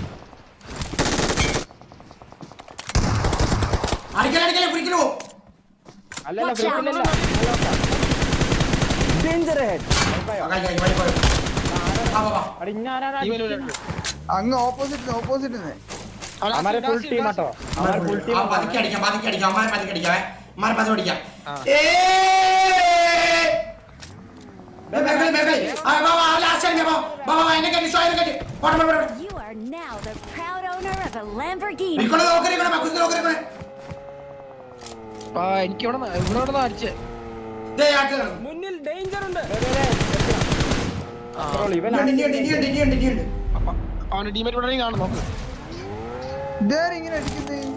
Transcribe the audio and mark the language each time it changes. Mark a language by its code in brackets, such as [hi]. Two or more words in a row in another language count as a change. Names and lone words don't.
[ml] അല്ലല്ല [en] Danger ahead. [ml] അങ്ങ് ഓപ്പോസിറ്റ് [hi] हमारे फुल टीम हटो. हमारे फुल टीम [ml] പതുക്കെ അടിക്കാം അമ്മാരെ പതുക്കെ അടിക്കാം [en] You are now the proud owner of a Lamborghini. [ml] എനിക്ക് ഇവിടെ അടിച്ചേ. മുന്നിൽ ഡേഞ്ചർ ഉണ്ട്. അവന്റെ ടീമേറ്റ് ഇവിടെ കാണും. നോക്ക് ഇങ്ങനെ അടിക്കുന്നേ.